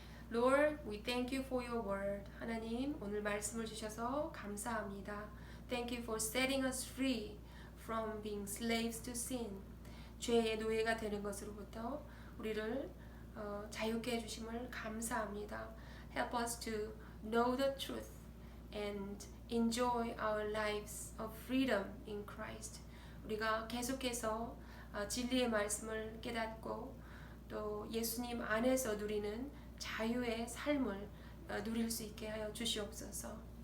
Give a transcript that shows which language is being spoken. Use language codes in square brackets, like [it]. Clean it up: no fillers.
[en] Lord, we thank you for your word. [ko] 하나님, 오늘 말씀을 주셔서 감사합니다. [en] Thank you for setting us free from being slaves to sin. [ko] 죄의 노예가 되는 것으로부터 우리를 자유케 해주심을 감사합니다. [en] Help us to know the truth and enjoy our lives of freedom in Christ. [ko] 우리가 계속해서 진리의 말씀을 깨닫고 또 예수님 안에서 누리는 자유의 삶을 누릴 수 있게 하여 주시옵소서.